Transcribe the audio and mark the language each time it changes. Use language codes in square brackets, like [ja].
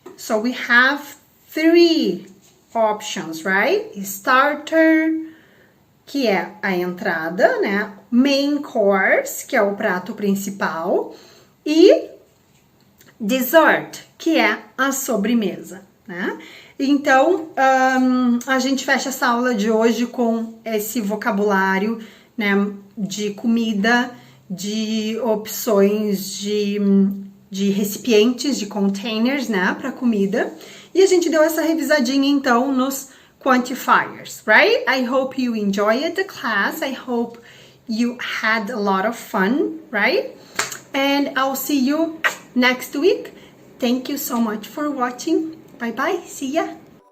[en] So we have 3 options, right? [pt] Starter, que é a entrada, né? Main course, que é o prato principal, e dessert, que é a sobremesa, né? Então, a gente fecha essa aula de hoje com esse vocabulário, né, de comida, de opções de recipientes, de containers, né, para comida. E a gente deu essa revisadinha, então, nos quantifiers, right? [en] I hope you enjoyed the class. I hope you had a lot of fun, right? And I'll see you next week. Thank you so much for watching. Bye bye. See ya.